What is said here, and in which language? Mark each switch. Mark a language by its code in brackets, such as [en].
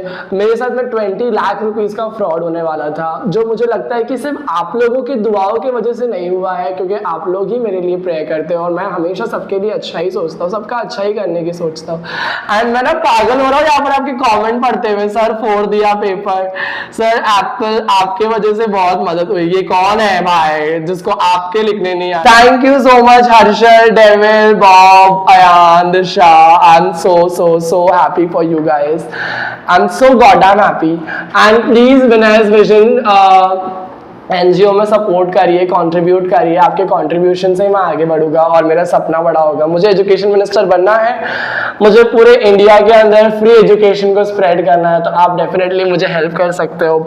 [hi] मेरे साथ में 20 लाख रुपीज़ का फ्रॉड होने वाला था, जो मुझे लगता है कि सिर्फ आप लोगों की दुआओं की वजह से नहीं हुआ है, क्योंकि आप लोग ही मेरे लिए प्रे करते हो और मैं हमेशा सबके लिए अच्छा ही सोचता हूँ, सबका अच्छा ही करने की सोचता हूँ। एंड मैं ना पागल हो रहा हूँ यहाँ पर आपके कमेंट पढ़ते हुए, सर फोड़ दिया पेपर, सर एप्पल आपके वजह से बहुत मदद हुई। ये कौन है भाई जिसको आपके लिखने नहीं आए? [en] thank you so much [hi] Harshal, devil, Bob, Ayan, Disha. [en] I am so happy for you guys. I'm so goddamn happy. And please [hi] Vinay's vision NGO में सपोर्ट करिए, कंट्रीब्यूट करिए। आपके कंट्रीब्यूशन से ही मैं आगे बढ़ूंगा और मेरा सपना बड़ा होगा। मुझे एजुकेशन मिनिस्टर बनना है, मुझे पूरे इंडिया के अंदर फ्री एजुकेशन को स्प्रेड करना है, तो आप डेफिनेटली मुझे हेल्प कर सकते हो।